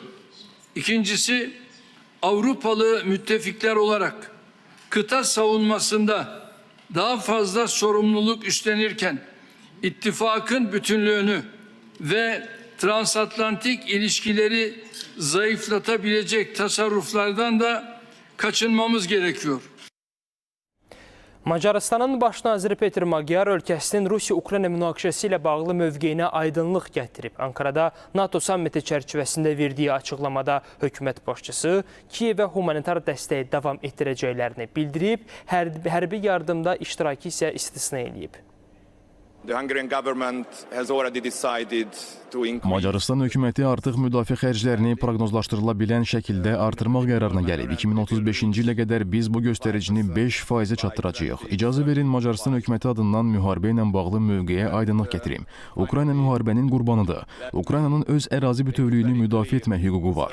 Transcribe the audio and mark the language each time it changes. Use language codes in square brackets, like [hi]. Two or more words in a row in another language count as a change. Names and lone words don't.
[tr] İkincisi, Avrupalı müttefikler olarak kıta savunmasında daha fazla sorumluluk üstlenirken ittifakın bütünlüğünü ve transatlantik ilişkileri zayıflatabilecek tasarruflardan da kaçınmamız gerekiyor. [az] Macarıstanın baş naziri Peter Magyar ölkəsinin Rusiya-Ukrayna münaqişəsi ilə bağlı mövqeyinə aydınlıq gətirib. Ankarada NATO sammiti çərçivəsində verdiyi açıqlamada hökumət başçısı Kiyevə humanitar dəstəyi davam etdirəcəklərini bildirib, hərbi yardımda iştirakı isə istisna edib. [en] The Hungarian government has already decided to increase. [az] Macarıstan hökuməti artıq müdafiə xərclərini proqnozlaşdırıla bilən şəkildə artırmaq qərarına gəlib. 2035-ci ilə qədər biz bu göstəricini 5%-ə çatdıracağıq. İcazə verin Macarıstan hökuməti adından müharibə ilə bağlı mövqeyə aydınlıq gətirim. Ukrayna müharibənin qurbanıdır. Ukraynanın öz ərazi bütövlüyünü müdafiə etmə hüququ var.